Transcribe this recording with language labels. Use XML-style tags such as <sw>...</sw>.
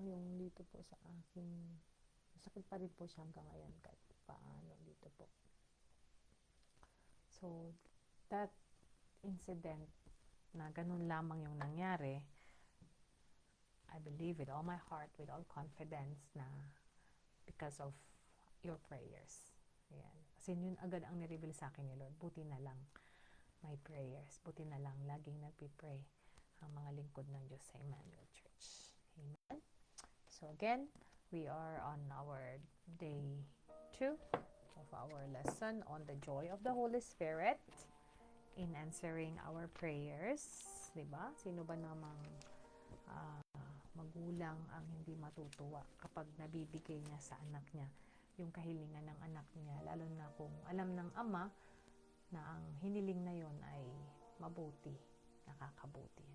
<tl>Yung dito po sa aking, sakit pa rin po siya hanggang ngayon kahit paano dito po.</tl> <en>So, that incident na ganun lamang yung nangyari, I believe with all my heart, with all confidence na because of your prayers.</en> <tl>Ayan. Kasi yun agad ang nireveal sa akin ni Lord. Buti na lang my prayers. Buti na lang laging nagpipray ang mga lingkod ng Diyos sa Emmanuel Church. Amen.</tl> <en>So again, we are on our day 2 of our lesson on the joy of the Holy Spirit in answering our prayers.</en> <tl>Diba? Sino ba namang magulang ang hindi matutuwa kapag nabibigay niya sa anak niya yung kahilingan ng anak niya, lalo na kung alam ng ama na ang hiniling na yon ay mabuti, nakakabuti.</tl>